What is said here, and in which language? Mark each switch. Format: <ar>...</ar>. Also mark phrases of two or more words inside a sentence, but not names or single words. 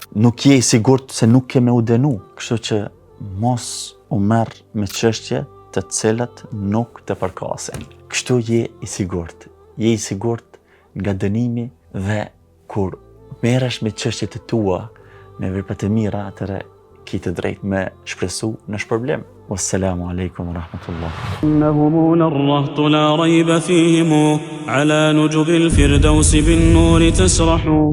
<sq>Nuk je I sigurt se nuk ke me u dënu. Kështu që mos u merr me çështje të cilat nuk të përkasin. Kështu je I sigurt. Je I sigurt nga dënimi dhe kur merresh me çështjet e tua, me veprat e mira, atëherë ke të drejtë me shpresu në shpërblim.</sq> <ar>والسلام عليكم ورحمة الله. إنهم الرهط لا ريب فيهم على نجب الفردوس بالنور تسرح</ar>